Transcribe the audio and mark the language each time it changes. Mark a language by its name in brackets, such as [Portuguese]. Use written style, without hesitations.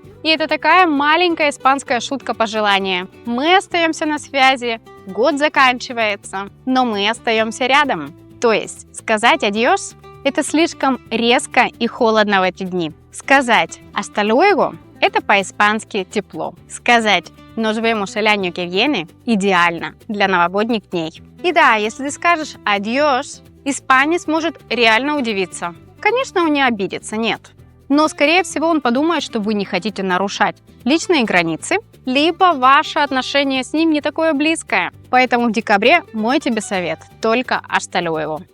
[Russian] И это такая маленькая испанская шутка-пожелание. Мы остаемся на связи, год заканчивается, но мы остаемся рядом. То есть сказать «adiós» – это слишком резко и холодно в эти дни. Сказать [Spanish] «hasta luego» [Russian] – это по-испански тепло. Сказать [Spanish] «nos vemos el año que viene» – [Russian] идеально для новогодних дней. И да, если ты скажешь «adiós», испанец может реально удивиться. Конечно, он не обидится, нет. Но, скорее всего, он подумает, что вы не хотите нарушать личные границы, либо ваше отношение с ним не такое близкое. Поэтому в декабре мой тебе совет – только [Spanish] hasta luego.